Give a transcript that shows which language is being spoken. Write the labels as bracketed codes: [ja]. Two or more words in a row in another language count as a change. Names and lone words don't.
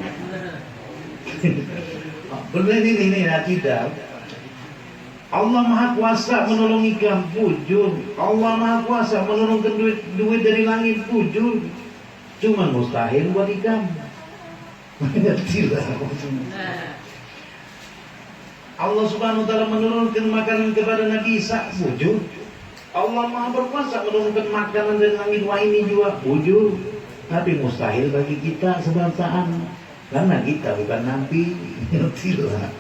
[id] Benar ini tidak. Allah Maha Kuasa menolong ikan, bujur. Allah Maha Kuasa menurunkan duit dari langit, bujur. Cuma mustahil buat ikan. Tidak. Allah Subhanahu wa Ta'ala menurunkan makanan kepada Nabi Isa, bujur. Allah Maha Berkuasa menurunkan makanan dari langit, wah ini juga bujur. Tapi mustahil bagi kita sebangsaan. Karena kita bukan nabi. Tidak.